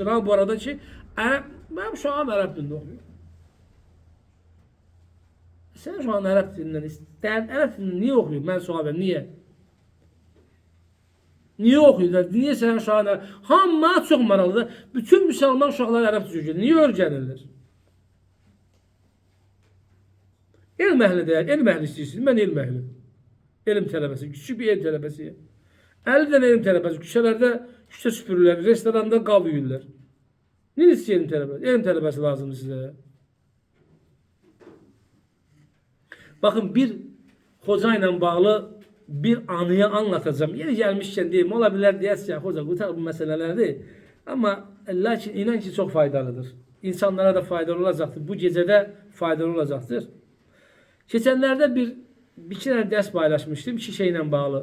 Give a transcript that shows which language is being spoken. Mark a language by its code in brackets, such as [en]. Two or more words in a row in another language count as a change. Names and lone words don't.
[tr] Ha bu arada ki, ben şu an Arap dilinde okuyorum. Sen şu an Arap dilinden Arap dilini niye okuyorsun? Ben soruyorum niye? Niye okuyorlar? Niye sen şu an [az] hamma çok maraqlıdır. Bütün Müslüman uşaqlar Arap dilini niye öyrənirlər? Elm əhli deyil, elm əhli istəyirsin. Mən elm əhli. Elm tələbəsi, [tr] küçük bir [az] elm tələbəsiyəm. 50 dənə elm tələbəsi küçələrdə küçə süpürürlər, restoranda qav yuyurlar. Niyə istəyir elm tələbəsi? Elm tələbəsi lazımdır sizə. [tr] Bakın bir hoca ile bağlı bir anıyı anlatacağım. Yeri gelmişken diyeyim, olabilir diyersin ya hoca bu bu meselelerdi. Ama lakin inan ki çok faydalıdır. İnsanlara da faydalı olacaktır. Bu gecede faydalı olacaktır. Geçenlerde bir iki tane ders paylaşmıştım şişeyle bağlı.